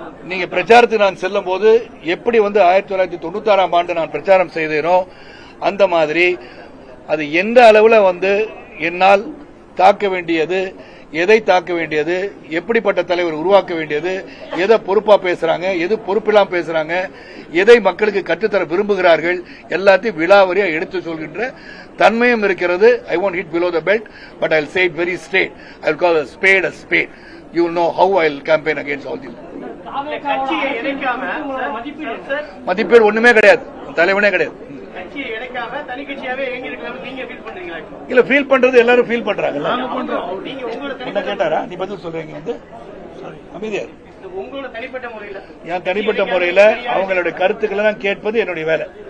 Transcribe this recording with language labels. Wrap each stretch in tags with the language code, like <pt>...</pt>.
<ta>நீங்க பிரச்சாரத்துக்கு நான் செல்லும் போது எப்படி 1996ஆம் ஆண்டு நான் பிரச்சாரம் செய்தேனோ அந்த மாதிரி அது எந்த அளவுல என்னால் தாக்க வேண்டியது, எதை தாக்க வேண்டியது, எப்படிப்பட்ட தலைவர் உருவாக்க வேண்டியது, எதை பொறுப்பா பேசுறாங்க, எது பொறுப்பில்லாம் பேசுறாங்க, எதை மக்களுக்கு கற்றுத்தர விரும்புகிறார்கள், எல்லாத்தையும் விலாவரியா எடுத்து சொல்கின்ற தன்மையும் இருக்கிறது.</ta> <en>I won't hit below the belt, but I'll say it very straight. I'll call a spade a spade. You will know how I'll campaign against all these.</en> <ta>கட்சியை இணைக்காம மதிப்பேர் ஒண்ணுமே கிடையாது, தலைவனே கிடையாது. கட்சியை இணைக்காம தனி கட்சியாவே இயங்கி இருக்கலாம் நீங்க ஃபீல் பண்றீங்களா? இல்ல ஃபீல் பண்றது எல்லாரும் ஃபீல் பண்றாங்க. நீங்க உங்களோட என்ன கேட்டாரா? நீ பதில் சொல்றீங்க. அமைதியா உங்களோட தனிப்பட்ட முறையில என் தனிப்பட்ட முறையில அவங்களுடைய கருத்துக்களை தான் கேட்பது என்னுடைய வேலை.</ta>